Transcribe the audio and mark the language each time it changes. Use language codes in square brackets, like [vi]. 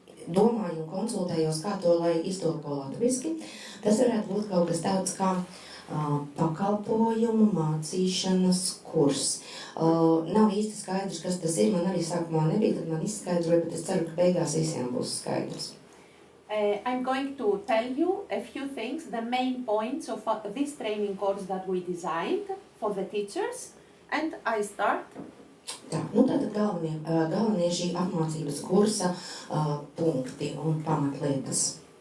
[lv] Domāju un konsultējos, kā to, lai iztulko latviski. Tas varētu būt kaut kas tāds kā pakalpojumu mācīšanas kurs. Nav īsti skaidrs, kas tas ir. Man arī sākumā nebija, tad man izskaidroja, bet es ceru, ka beigās visiem būs skaidrs. [en] I'm going to tell you a few things, the main points of this training course that we designed for the teachers, and I start. [lv] Tā, tātad galvenie šī apmācības kursa punkti un pamatlietas.